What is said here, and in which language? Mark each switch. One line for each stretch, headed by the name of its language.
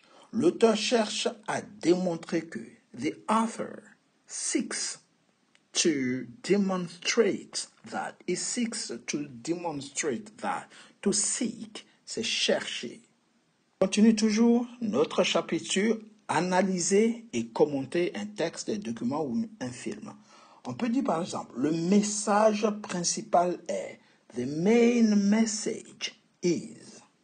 French: L'auteur cherche à démontrer que.
English: The author seeks to demonstrate that. He seeks to demonstrate that.
French: To seek, c'est chercher. Continue toujours notre chapitre, analyser et commenter un texte, un document ou un film. On peut dire par exemple, le message principal est,
English: the main message is.